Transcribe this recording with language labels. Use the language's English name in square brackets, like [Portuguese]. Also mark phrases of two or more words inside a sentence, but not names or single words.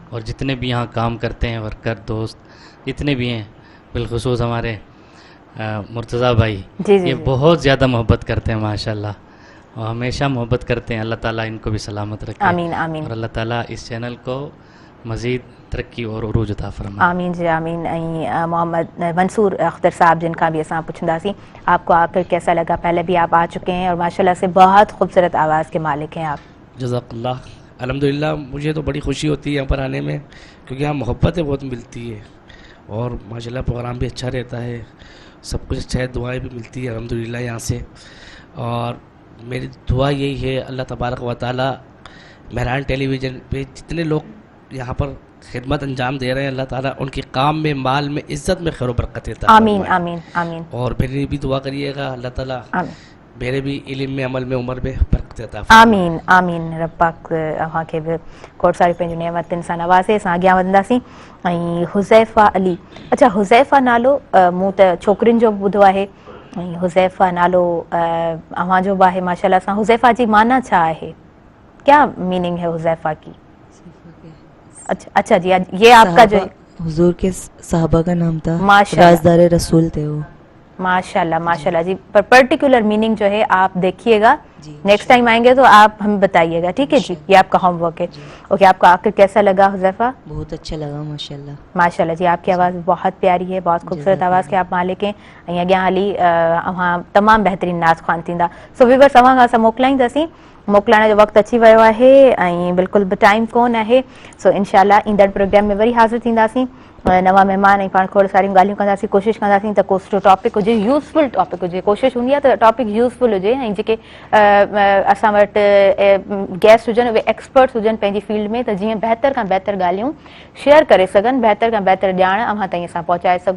[Urdu] اور جتنے بھی یہاں کام کرتے ہیں ورکر دوست جتنے بھی ہیں، بالخصوص ہمارے مرتضیٰ بھائی، یہ بہت زیادہ محبت کرتے ہیں ماشاءاللہ، اور ہمیشہ محبت کرتے ہیں. اللہ تعالیٰ ان کو بھی سلامت رکھے. آمین آمین. اور اللہ تعالیٰ اس چینل کو مزید ترقی اور عروج عطا فرمائے. [Sindhi] आमीन जी आमीन। ऐं मोहम्मद मंसूर अख्तर साहब [Urdu] جن کا بھی [Sindhi] असां पुछंदासीं, [Urdu] آپ کو آ کر کیسا لگا. پہلے بھی آپ آ چکے ہیں اور ماشاءاللہ سے بہت خوبصورت آواز کے مالک ہیں آپ. جزاک اللہ. الحمدللہ مجھے تو بڑی خوشی ہوتی ہے یہاں پر آنے میں، کیونکہ یہاں محبتیں بہت ملتی ہے اور ماشاءاللہ پروگرام بھی اچھا رہتا ہے، سب کچھ اچھا ہے، دعائیں بھی ملتی ہے الحمدللہ یہاں سے. اور میری دعا یہی ہے [Arabic] الله تبارك وتعالى [Urdu] مہران ٹیلی ویژن پے جتنے لوگ یہاں پر خدمت انجام دے رہے ہیں، اللہ تعالیٰ ان کے کام میں، مال میں، عزت میں خیر برکت دیتا ہے. آمین آمین آمین. اور میری بھی دعا کریے گا اللہ تعالیٰ میرے بھی علم میں، عمل میں، عمر میں برکت دیتا ہے. آمین آمین. [Sindhi] रब पाक अव्हांखे बि खोड़ सारी पंहिंजूं नेमतुनि सां नवाज़े। असां अॻियां वधंदासीं। ऐं हुज़ैफ़ा अली, अच्छा हुज़ैफ़ा नालो मूं त छोकिरियुनि जो बि ॿुधो आहे ऐं हुज़ैफ़ा नालो अव्हांजो बि आहे माशाल्लाह सां। हुज़ैफ़ा जी माना छा आहे, [Urdu] کیا مِیننگ ہے حذیفہ کی. اچھا جی، یہ آپ کا جو حضور کے صحابہ کا نام تھا, ماشاءاللہ رازدار رسول تھے وہ. ماشاءاللہ ماشاءاللہ جی۔ پر [English] particular meaning [Urdu] جو ہے آپ دیکھیے گا جی [English] next time [Urdu] آئیں گے تو آپ ہمیں بتائیے گا، ٹھیک ہے جی. یہ آپ کا ہوم ورک ہے. اوکے، آپ کو آ کر کیسا لگا حذیفہ? بہت اچھا لگا ماشاءاللہ. ماشاءاللہ جی، آپ کی آواز بہت پیاری ہے، بہت خوبصورت آواز کے آپ مالک ہیں [Sindhi] ऐं अॻियां हली अव्हां तमामु बहितरीनु नाच ख़्वान थींदा। सो व्यूअर्स, अव्हां खां असां मोकिलाईंदासीं, मोकिलाइण जो वक़्तु अची वियो आहे ऐं बिल्कुलु बि टाइम कोन आहे। सो इंशाअल्लाह ईंदड़ प्रोग्राम में वरी हाज़िर थींदासीं, नवां महिमान ऐं पाण खोड़ सारियूं ॻाल्हियूं कंदासीं। कोशिशि कंदासीं त को सुठो टॉपिक हुजे, [English] useful topic [Sindhi] हुजे। कोशिशि हूंदी आहे त [English] topic useful [Sindhi] हुजे ऐं जेके असां वटि गेस्ट हुजनि उहे एक्सपर्ट्स हुजनि पंहिंजी फील्ड में, त जीअं बहितर खां बहितर ॻाल्हियूं शेयर करे सघनि, बहितर खां बहितर ॼाण अव्हां ताईं असां पहुचाए सघूं।